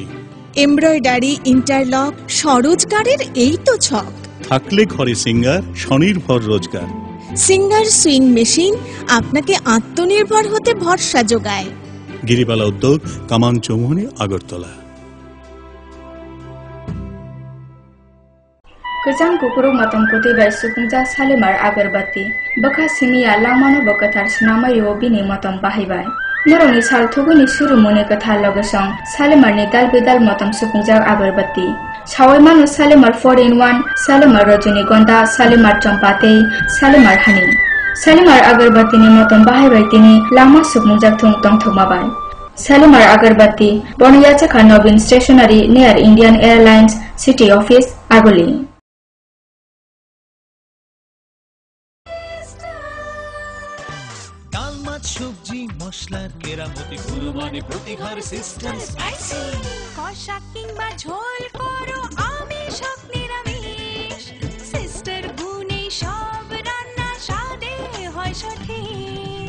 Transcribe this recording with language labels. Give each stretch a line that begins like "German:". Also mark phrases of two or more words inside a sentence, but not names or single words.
English: embroidery, interlock,
Bangla: স্বরোজগারের এই তো ছক। থাকলে ঘরে সিঙ্গার, স্বনির্ভর রোজগার। সিঙ্গার
English: sewing machine
Bangla: আপনাকে আত্মনির্ভর হতে ভরসা যোগায়। গিরিবালা উদ্যোগ, কামান চৌমুহনী, আগরতলা।
Kok Borok: गोजां कुकुरु मतम कुतिबाय सुफुंजा सालिमार आगरबाती बखा सिमिया लामानो बकथार सिनामायो बिनि मतम बाहायबाय नरनि सालथुगुनि सुरुमुनि कथा लगसं सालिमारनि दालबेदाल मतम सुफुंजा आगरबाती सावै मानु सालिमार 4-in-1 सालिमार रजनीगंधा सालिमार चम्पाते सालिमार हानि सालिमार आगरबातीनि मतम बाहायबाय तिनि लामा सुफुंजा थुं तंथमाबाय सालिमार आगरबाती बनियाचखा नवीन स्टेशनारी
English: near Indian Airlines City Office
Kok Borok: आगुली।
Bangla: সবজি মশলার কেরামতি গুণমানে প্রতিঘর সিস্টেম স্পাইসি কষা কিংবা ঝোল করো আমিষ হোক নিরামিষ সিস্টার গুণে সব রান্না স্বাদে হয় সঠিক।